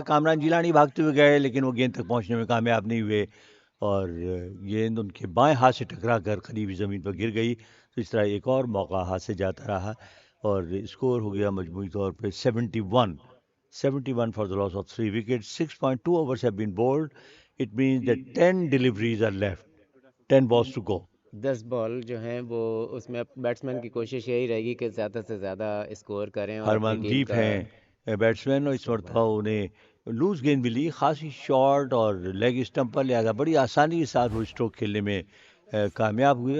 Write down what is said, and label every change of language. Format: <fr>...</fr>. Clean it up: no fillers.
<ur>کامران جیلانی بھاگتے ہوئے گئے لیکن وہ گیند تک پہنچنے میں کامیاب نہیں ہوئے، اور گیند ان کے بائیں ہاتھ سے ٹکرا کر قریبی زمین پر گر گئی. تو اس طرح ایک اور موقع ہاتھ سے جاتا رہا، اور اسکور ہو گیا مجموعی طور پہ 71</ur> <en>for the loss of</en> <ur>3 wicket.</ur> <en>6.2 overs have been bowled. It means that 10 deliveries are left, 10 balls to go.</en> <ur>10 بال جو ہیں وہ اس میں بیٹسمین کی کوشش یہی رہے گی کہ زیادہ سے زیادہ اسکور کریں اور اپنی ہرمن ٹیم دیپ کا ہیں بیٹسمین، اور اس مرتبہ انہیں لوز گیند ملی خاصی شارٹ اور لیگ اسٹمپ پر، لہٰذا بڑی آسانی کے ساتھ وہ اسٹروک کھیلنے میں کامیاب ہوئے.</ur>